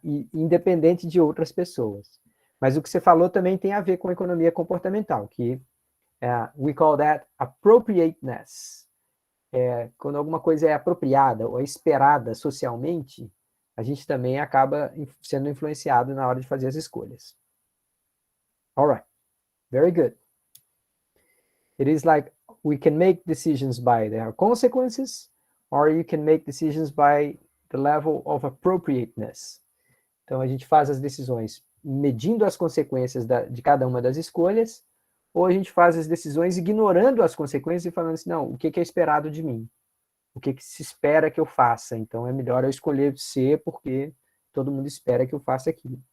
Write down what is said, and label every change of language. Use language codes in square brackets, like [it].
[pt] E, independente de outras pessoas. Mas o que você falou também tem a ver com economia comportamental, que [en] we call that appropriateness. [pt] Quando alguma coisa é apropriada ou é esperada socialmente, a gente também acaba sendo influenciado na hora de fazer as escolhas. [en] All right, very good. It is like we can make decisions by their consequences, or you can make decisions by the level of appropriateness. [pt] Então a gente faz as decisões medindo as consequências de cada uma das escolhas, ou a gente faz as decisões ignorando as consequências e falando assim, não, o que é esperado de mim? O que se espera que eu faça? Então é melhor eu escolher C porque todo mundo espera que eu faça aquilo.